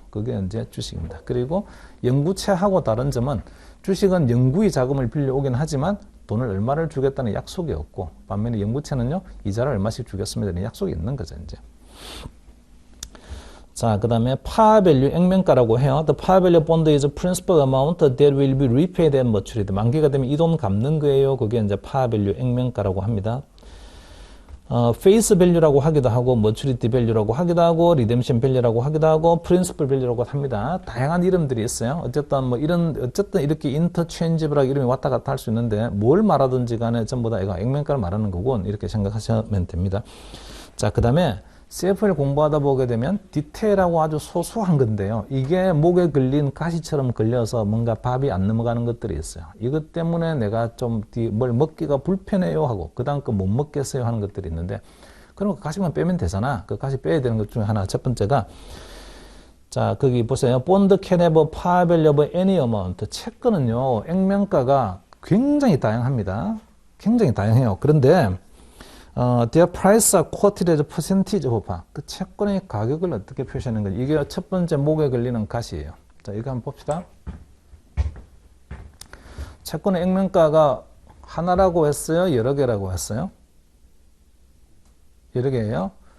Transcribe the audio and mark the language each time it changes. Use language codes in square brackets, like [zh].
[ko] 그게 이제 주식입니다. 그리고 영구채하고 다른 점은 주식은 영구히 자금을 빌려오긴 하지만 돈을 얼마를 주겠다는 약속이 없고 반면에 영구채는요 이자를 얼마씩 주겠습니다는 약속이 있는 거죠 이제. 자, 그 다음에 par value 액면가라고 해요. [en] The par value bond is a principal amount that will be repaid at maturity. [ko] 만기가 되면 이 돈 갚는 거예요. 그게 이제 par value 액면가라고 합니다. face value라고 하기도 하고, maturity value라고 하기도 하고, redemption value라고 하기도 하고, principal value라고 합니다. 다양한 이름들이 있어요. 어쨌든 어쨌든 이렇게 interchangeable하게 이름이 왔다 갔다 할 수 있는데, 뭘 말하든지 간에 전부 다 이거 액면가를 말하는 거군. 이렇게 생각하시면 됩니다. 자, 그 다음에 CF를 공부하다 보게 되면 디테일하고 아주 소소한 건데요. 이게 목에 걸린 가시처럼 걸려서 뭔가 밥이 안 넘어가는 것들이 있어요. 이것 때문에 내가 좀 뭘 먹기가 불편해요 하고 그 다음 거 못 먹겠어요 하는 것들이 있는데 그런 거 가시만 빼면 되잖아. 그 가시 빼야 되는 것 중에 하나 첫 번째가 자, 거기 보세요. [en] Bond can have par value of any amount. [ko] 채권은요. 액면가가 굉장히 다양합니다. 굉장히 다양해요. 그런데 [en] their price are quoted as percentage of par. [ko] 그 채권의 가격을 어떻게 표시하는 건지 이게 첫 번째 목에 걸리는 가시예요. 자, 이거 한번 봅시다. 채권의 액면가가 하나라고 했어요? 여러 개라고 했어요? 여러 개예요?